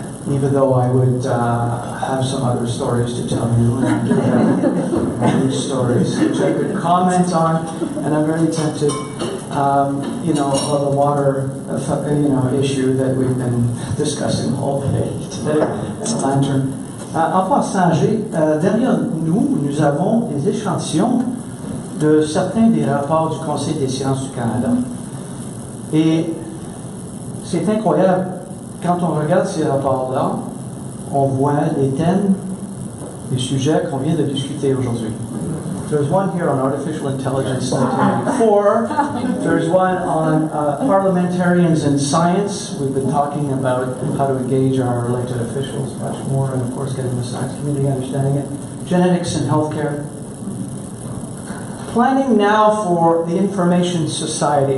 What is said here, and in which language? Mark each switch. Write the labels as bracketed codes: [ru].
[en] Even though I would have some other stories to tell you, and these stories which I could comment on, and I'm very tempted, you know, of the water, issue that we've been discussing all day today at the Lantern. [fr] En passant, derrière nous avons des échantillons de certains des rapports du Conseil des sciences du Canada. Et c'est incroyable. Quand on regarde ces rapports-là, on voit les thèmes, les sujets qu'on vient de discuter aujourd'hui. [en] There's one here on artificial intelligence 1994. There's one on parliamentarians in science. We've been talking about how to engage our elected officials much more, and of course getting the science community understanding it. Genetics and healthcare. Planning now for the information society.